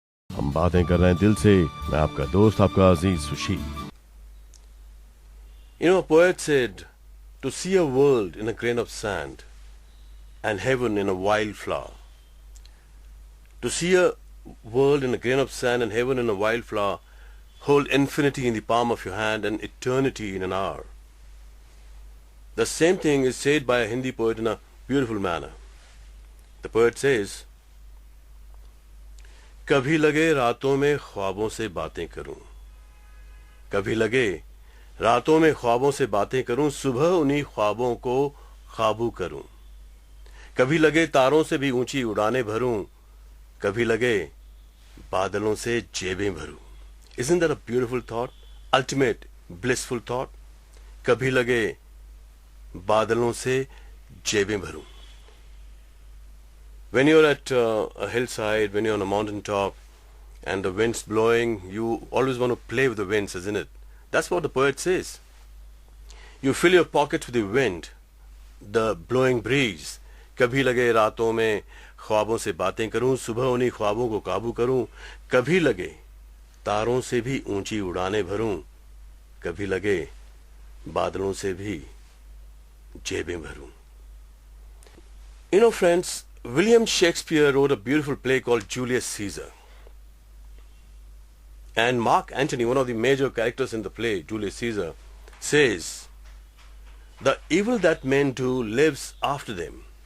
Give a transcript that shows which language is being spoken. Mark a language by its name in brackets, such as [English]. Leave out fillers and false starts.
[Hindi] हम बातें कर रहे हैं दिल से। मैं आपका दोस्त, आपका अजीज सुशील। [English] A poet said, to see a world in a grain of sand and heaven in a wildflower. To see a world in a grain of sand and heaven in a wildflower, hold infinity in the palm of your hand and eternity in an hour. The same thing is said by a Hindi poet in a beautiful manner. The poet says, [Hindi] कभी लगे रातों में ख्वाबों से बातें करूं, कभी लगे रातों में ख्वाबों से बातें करूं, सुबह उन्हीं ख्वाबों को काबू करूं, कभी लगे तारों से भी ऊंची उड़ानें भरूं, कभी लगे बादलों से जेबें भरूं. [English] Isn't that a beautiful thought? Ultimate blissful thought. [Hindi] कभी लगे बादलों से जेबें भरूं. [English] When you're at a hillside, when you're on a mountain top and the wind's blowing, you always want to play with the winds, isn't it? That's what the poet says. You fill your pockets with the wind, the blowing breeze. [Hindi] कभी लगे रातों में ख्वाबों से बातें करूं, सुबह उन्हीं ख्वाबों को काबू करूं, कभी लगे तारों से भी ऊंची उड़ानें भरूं, कभी लगे बादलों से भी जेबें भरूं. [English] You know, friends, William Shakespeare wrote a beautiful play called Julius Caesar. And Mark Antony, one of the major characters in the play, Julius Caesar, says, the evil that men do lives after them.